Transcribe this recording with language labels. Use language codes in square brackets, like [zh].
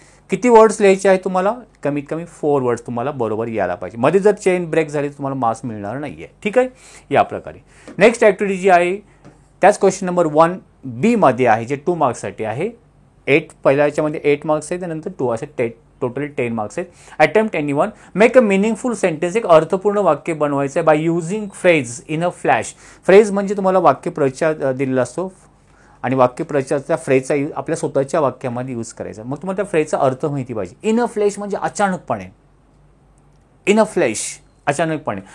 [mr] किती वर्ड्स लिहायचे आहे तुम्हाला? कमीत कमी 4 वर्ड्स तुम्हाला बरोबर यायला पाहिजे. मध्ये जर चेन ब्रेक झाली तर तुम्हाला मार्क्स मिळणार नाही आहे. ठीक आहे. या प्रकारे नेक्स्ट ॲक्टिव्हिटी जी आहे त्याच क्वेश्चन नंबर 1B मध्ये आहे, जे 2 मार्क्ससाठी आहे. 8 पहिल्या याच्यामध्ये 8 मार्क्स आहेत, त्यानंतर 2 असे टोटल 10 मार्क्स आहेत. [en] Attempt anyone, make a meaningful sentence. [mr] एक अर्थपूर्ण वाक्य बनवायचं आहे [en] By using phrase in a flash. [mr] Phrase म्हणजे तुम्हाला वाक्यप्रचार दिलेला असतो आणि वाक्यप्रचाराच्या फ्रेजचा यूज आपल्या स्वतःच्या वाक्यामध्ये यूज करायचा. मग तुम्हाला त्या फ्रेजचा अर्थ माहिती पाहिजे. [en] in a flash [mr] म्हणजे अचानकपणे. इन अ फ्लॅश, अचानकपणे.